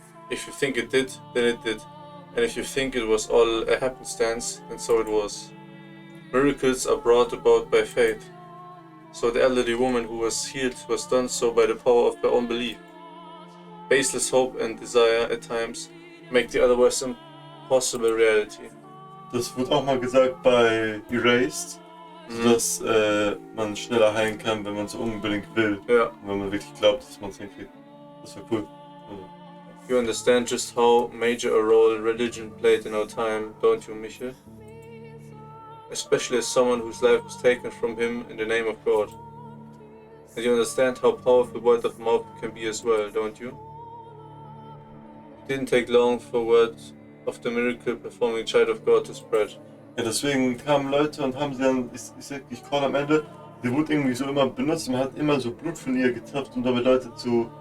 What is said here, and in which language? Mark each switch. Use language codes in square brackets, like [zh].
[en] If you think it did, then it did. And if you think it was all a happenstance, then so it was. Miracles are brought about by faith. So the elderly woman who was healed was done so by the power of her own belief. Baseless hope and desire at times make the otherwise impossible reality. [de] Das wurde auch mal gesagt bei Erased, dass man schneller heilen kann, wenn man es unbedingt will. Ja. Und wenn man wirklich glaubt, dass man es hinkriegt. Das war cool. [en] You understand just how major a role religion played in our time, don't you, Michel? Especially as someone whose life was taken from him in the name of God. And you understand how powerful word of mouth can be as well, don't you? It didn't take long for word of the miracle performing child of God to spread. [de] Ja, deswegen kamen Leute und haben sie dann, ich call am Ende, die wurde irgendwie so immer benutzt, man hat immer so Blut von ihr getappt, um damit Leute zu